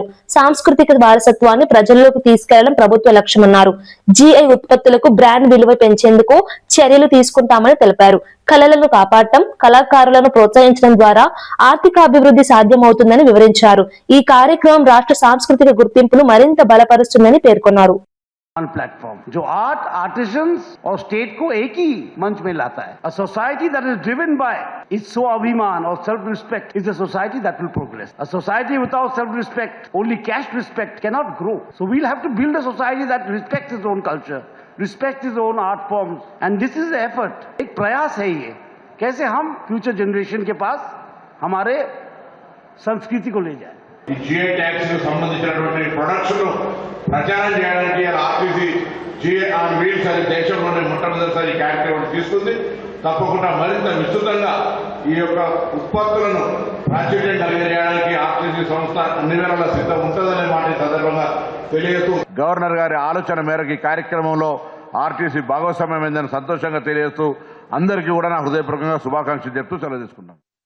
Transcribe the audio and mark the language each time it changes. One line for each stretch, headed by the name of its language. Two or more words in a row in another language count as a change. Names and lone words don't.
Telugu: సాంస్కృతిక వారసత్వాన్ని ప్రజల్లోకి తీసుకెళ్లడం ప్రభుత్వ లక్ష్యమన్నారు. జీఐ ఉత్పత్తులకు బ్రాండ్ విలువ పెంచేందుకు చర్యలు తీసుకుంటామని తెలిపారు. కళలను కాపాడటం, కళాకారులను ప్రోత్సహించడం ద్వారా ఆర్థికాభివృద్ధి సాధ్యమవుతుందని వివరించారు. ఈ కార్యక్రమం రాష్ట్ర సాంస్కృతిక గుర్తింపును మరింత బలపరుస్తుందని పేర్కొన్నారు.
Hindi: प्लेटफॉर्म जो
English: art artisans
Hindi: और स्टेट को एक ही मंच में लाता है.
English: A society that is driven by its स्वाभिमान or self-respect is a society that will progress. A society without self-respect, only cash respect, cannot grow. So we'll have to build a society that respects its own culture, respects its own art forms, and this is the effort.
Hindi: एक प्रयास है ये, कैसे हम
English: future generation
Hindi: के पास हमारे संस्कृति को ले जाए.
English: GA tax
Telugu: కు సంబంధించినటువంటి ప్రొడక్ట్స్ ను ప్రచారం చేయడానికి ఆర్టీసీ జీఏ ఆన్ వీల్స్ అనే దేశంలోనే మొట్టమొదటిసారి కార్యక్రమం తీసుకుంది. తప్పకుండా మరింత విస్తృతంగా ఈ యొక్క ఉత్పత్తులను ప్రాచుర్యం కలిగజేయడానికి ఆర్టీసీ సంస్థ అన్ని వేళలా సిద్ధం ఉంటుందనే మాట సందర్భంగా తెలియజేస్తూ గవర్నర్ గారి ఆలోచన మేరకు ఈ కార్యక్రమంలో ఆర్టీసీ భాగస్వామ్యమైందని సంతోషంగా తెలియజేస్తూ అందరికీ కూడా నా హృదయపూర్వకంగా శుభాకాంక్షలు చెప్తూ సెలవు తీసుకున్నాను.